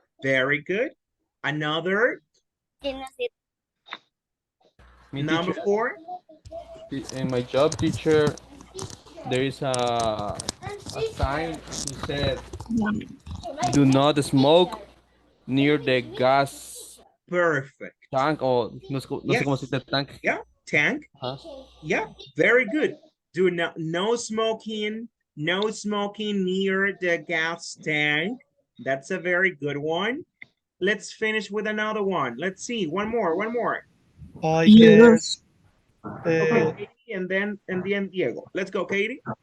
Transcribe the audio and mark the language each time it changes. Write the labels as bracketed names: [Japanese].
[English] Very good. Another, number 4. In my job, teacher, there is a sign that said, do not smoke near the gas Perfect. tank, or [Spanish] no sé cómo se dice tank. [English] Yeah, tank. Yeah, very good. Do not, no smoking near the gas tank. That's a very good one. Let's finish with another one. Let's see, one more. I guess. Okay, Katie, and then Diego. Let's go, Katie.